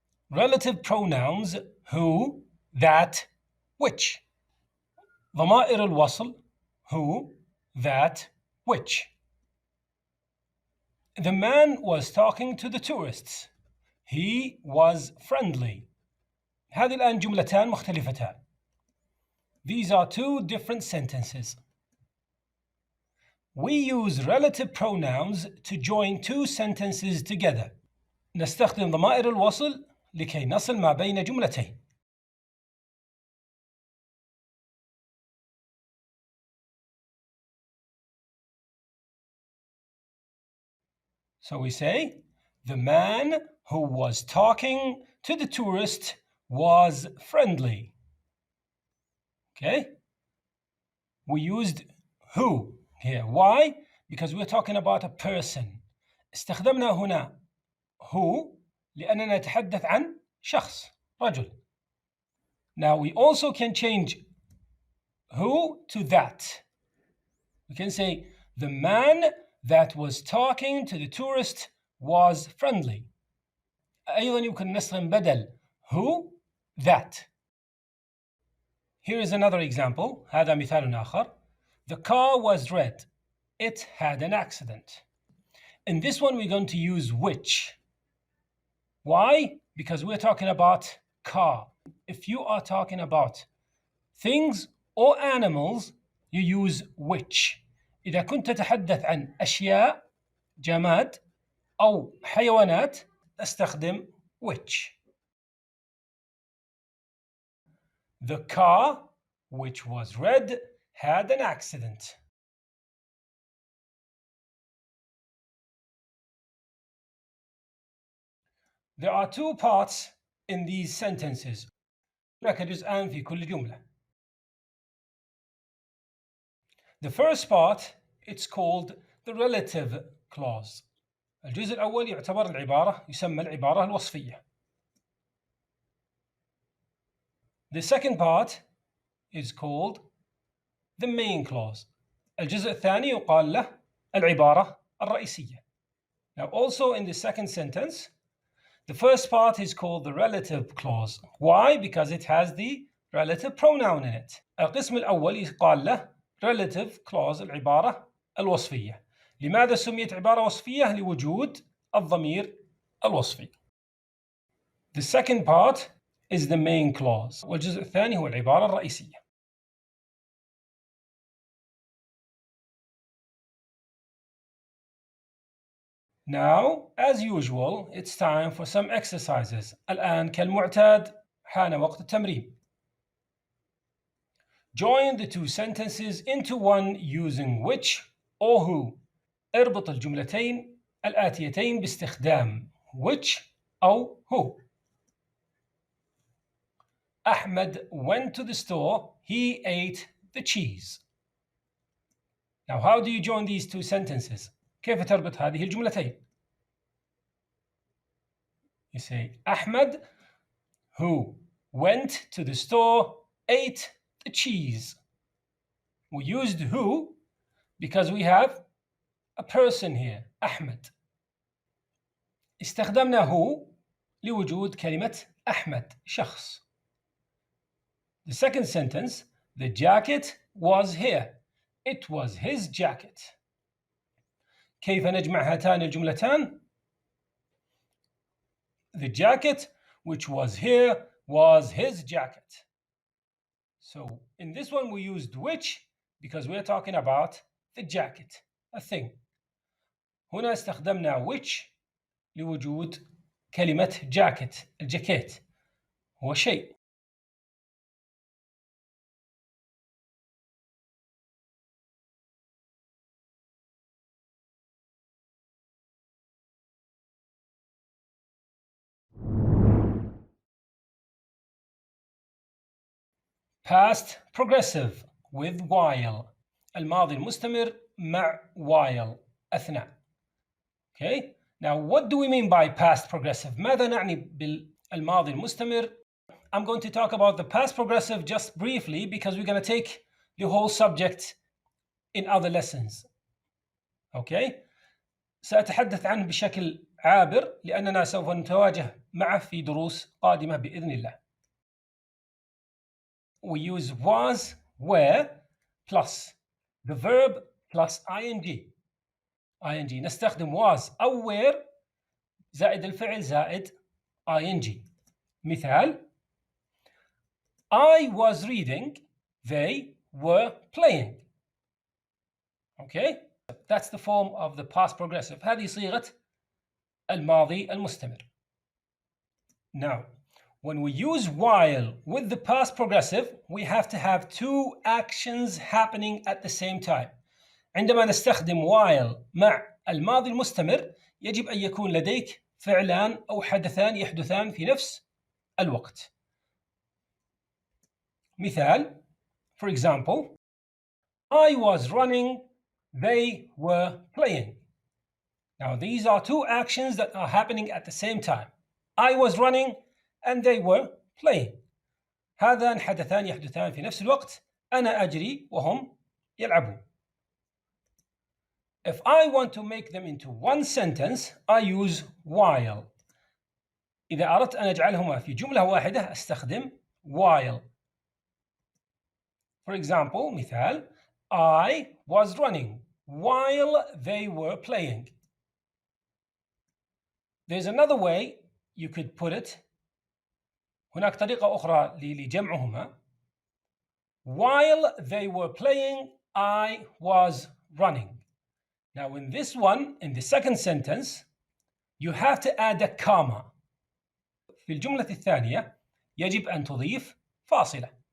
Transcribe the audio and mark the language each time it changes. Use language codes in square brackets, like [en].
[en] Relative pronouns who, that, which. [ar] ضمائر الوصل who, that, which. [en] The man was talking to the tourists. He was friendly. [ar] هذه الآن جملتان مختلفتان. [en] These are two different sentences. We use relative pronouns to join two sentences together. [ar] نستخدم ضمائر الوصل لكي نصل ما بين جملتين. [en] So we say, the man who was talking to the tourist was friendly. Okay? We used who here. Why? Because we're talking about a person. [ar] استخدمنا هنا who لأننا نتحدث عن شخص رجل. [en] Now we also can change who to that. We can say the man that was talking to the tourist was friendly. [ar] أيضا يمكن نستخدم بدل who that. [en] Here is another example. [ar] هذا مثال آخر. [en] The car was red. It had an accident. In this one we're going to use which. Why? Because we're talking about car. If you are talking about things or animals, you use which. [ar] إذا كنت تتحدث عن أشياء جماد أو حيوانات استخدم which. [en] The car, which was red, had an accident. There are two parts in these sentences. [ar] هناك جزءان في كل جملة. [en] The first part, it's called the relative clause. [ar] الجزء الأول يعتبر العبارة يسمى العبارة الوصفية. [en] The second part is called the main clause. [ar] الجزء الثاني يقال له العبارة الرئيسية. [en] Now also in the second sentence, the first part is called the relative clause. Why? Because it has the relative pronoun in it. [ar] القسم الأول يقال له relative clause العبارة الوصفية. لماذا سميت عبارة وصفية؟ لوجود الضمير الوصفي. [en] The second part is the main clause. [ar] والجزء الثاني هو العبارة الرئيسية. [en] Now, as usual, it's time for some exercises. [ar] الآن كالمعتاد حان وقت التمرين. [en] Join the two sentences into one using which or who. [ar] اربط الجملتين الآتيتين باستخدام which أو who. [en] Ahmed went to the store. He ate the cheese. Now, how do you join these two sentences? [ar] كيف تربط هذه الجملتين؟ [en] You say Ahmed, who went to the store, ate the cheese. We used who because we have a person here, Ahmed. [ar] استخدمنا who لوجود كلمة أحمد شخص. [en] The second sentence, the jacket was here. It was his jacket. [ar] كيف نجمع هاتان الجملتان؟ [en] The jacket which was here was his jacket. So in this one we used which because we're talking about the jacket, a thing. [ar] هنا استخدمنا which لوجود كلمة jacket. الجاكيت هو شيء. [en] Past progressive with while. [ar] الماضي المستمر مع while أثناء. Okay? [en] Now, what do we mean by past progressive? [ar] ماذا نعني بالماضي المستمر? [en] I'm going to talk about the past progressive just briefly because we're going to take the whole subject in other lessons. Okay? [ar] سأتحدث عنه بشكل عابر لأننا سوف نتواجه معه في دروس قادمة بإذن الله. [en] We use was, were plus the verb plus ing. [ar] نستخدم was أو were زائد الفعل زائد ing. [en] مثال: I was reading, they were playing. Okay? That's the form of the past progressive. [ar] هذه صيغة الماضي المستمر. [en] Now, when we use while with the past progressive, we have to have two actions happening at the same time. [ar] عندما نستخدم while مع الماضي المستمر يجب أن يكون لديك فعلان أو حدثان يحدثان في نفس الوقت. [en] مثال: for example, I was running, they were playing. Now these are two actions that are happening at the same time. I was running and they were playing. [ar] هذان حدثان يحدثان في نفس الوقت. أنا أجري وهم يلعبون. [en] If I want to make them into one sentence, I use while. [ar] إذا أردت أن أجعلهما في جملة واحدة أستخدم while. [en] For example, مثال: I was running while they were playing. There's another way you could put it. [ar] هناك طريقة أخرى لجمعهما. [en] While they were playing, I was running. Now in this one, in the second sentence, you have to add a comma. [ar] في الجملة الثانية يجب أن تضيف فاصلة.